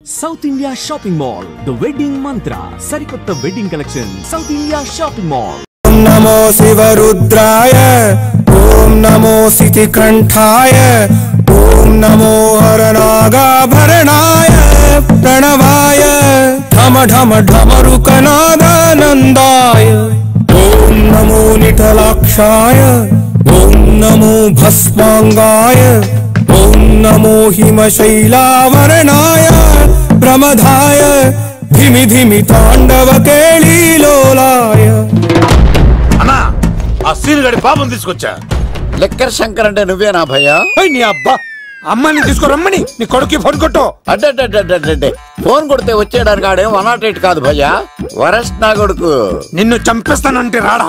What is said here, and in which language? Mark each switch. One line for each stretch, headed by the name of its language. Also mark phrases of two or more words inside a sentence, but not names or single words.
English: South India Shopping Mall, the wedding mantra, Sarikotta wedding collection, South India Shopping Mall.
Sanskrit: ॐ नमो शिवरुद्राय, ॐ नमो शितिकण्ठाय, ॐ नमो हरनाग भरणाय, प्रणवाय, धम धम धमरुकनाद नन्दाय, ॐ नमो निटलाक्षाय, ॐ नमो भस्माङ्गाय, ॐ नमो हिमशैलवर्णाय, प्रमथाय, धिमि धिमि ताण्डव केलिलोलाय.
Telugu: అన్నా ఆ సీన్ గడి పాపం తీసుకొచ్చా. లెక్కర్ శంకర్ అంటే నువ్వేనా భయ్యా? నీ అబ్బా అమ్మని తీసుకురమ్మని నీ కొడుకు ఫోన్ కొట్టు. అడ్డే ఫోన్ కొడితే వచ్చేయడానికి ఆడేం 108 కాదు భయ్యా, వరస్ట్ నా కొడుకు. నిన్ను చంపేస్తానంటే రాడా?